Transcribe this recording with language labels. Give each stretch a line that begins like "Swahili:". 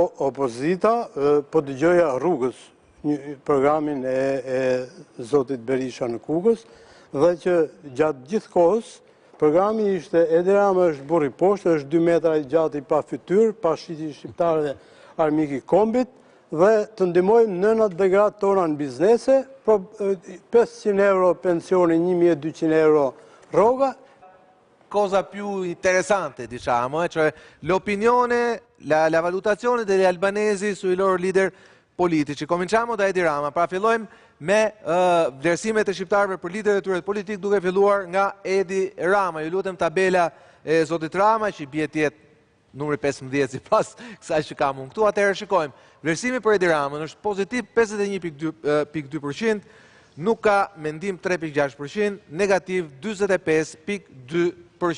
Albanian: Opozita po dëgjoja Rrugës, programin e zotit Berisha në Kukës, dhe që gjatë gjithë kohës programi ishte Edi Rama është burri poshtë, është 2 metra i gjatë i pa fytyrë, pa shiti shqiptarë dhe armiki kombit, dhe të ndihmojmë nënat dhe gratë tona në biznese, 500 euro pensioni, 1200 euro rroga.
Italian: Cosa più interessante, diciamo, cioè l'opinione, la valutazione degli albanesi sui loro leader politici. Cominciamo da Edi Rama,
Albanian: pra fillojmë me vlerësimet e shqiptarëve për liderët e tyre politik, duke filluar nga Edi Rama. Ju lutem tabela e zotit Rama, që i bie tjetë numri 15 sipas kësaj që kam unë këtu. Atëherë shikojmë. Vlerësimi për Edi Ramën është pozitiv 51.2%, nuk ka mendim 3.6%, negativ 45.2%.